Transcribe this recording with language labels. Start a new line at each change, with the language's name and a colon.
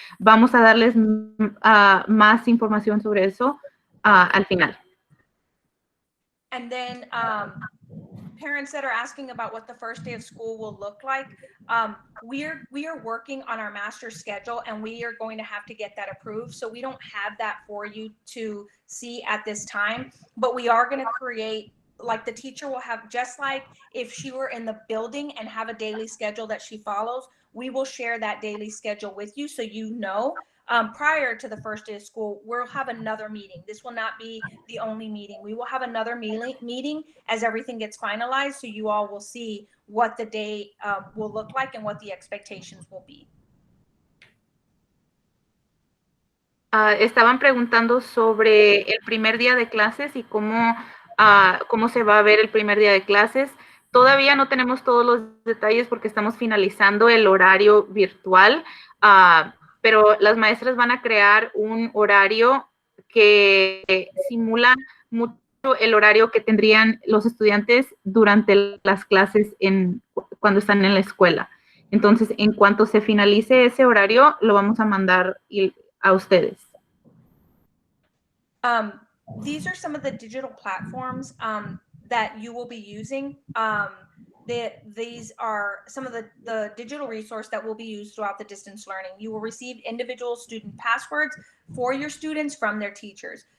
Spanish: Vamos a darles más información sobre eso al final.
English: And then parents that are asking about what the first day of school will look like, we are working on our master schedule, and we are going to have to get that approved. So we don't have that for you to see at this time, but we are going to create, like the teacher will have, just like if she were in the building and have a daily schedule that she follows, we will share that daily schedule with you so you know. Prior to the first day of school, we'll have another meeting. This will not be the only meeting. We will have another meeting as everything gets finalized, so you all will see what the day will look like and what the expectations will be.
Spanish: Estaban preguntando sobre el primer día de clases y cómo se va a ver el primer día de clases. Todavía no tenemos todos los detalles porque estamos finalizando el horario virtual, pero las maestras van a crear un horario que simula mucho el horario que tendrían los estudiantes durante las clases cuando están en la escuela. Entonces, en cuanto se finalice ese horario, lo vamos a mandar a ustedes.
English: These are some of the digital platforms that you will be using. These are some of the digital resource that will be used throughout the distance learning. You will receive individual student passwords for your students from their teachers.